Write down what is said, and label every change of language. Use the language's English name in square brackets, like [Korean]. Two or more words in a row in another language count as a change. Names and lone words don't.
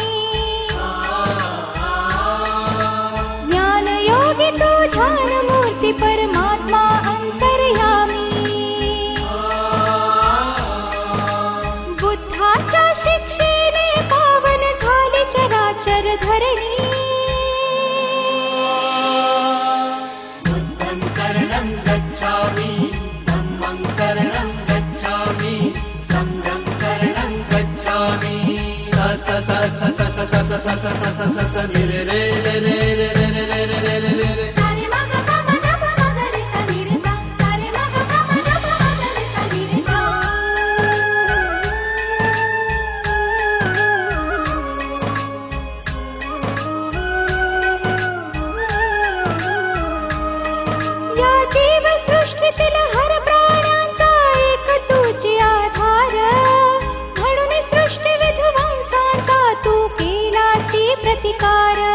[Marathi] ज्ञान योगी तू ध्यान मूर्ती परमात्मा अंतर्यामी बुद्धाच्या शिक्षेने पावन झाली चराचर धरणी [Pali] बुद्धं शरणं गच्छामि धम्मं शरणं गच्छामि संघं शरणं गच्छामि स स स स स स स स स स स स नि रे रे रे रे रे रे रे रे रे रे रे रे सारे मग पम नम मग रे सा नि रे सा सारे मग पम नम मग रे सा नि रे सा [Marathi] या जीव सृष्टीतील हर प्राण्यांचा एक तुझी आधार म्हणून सृष्टी विध्वंसाचा तू केलासी प्रतिकार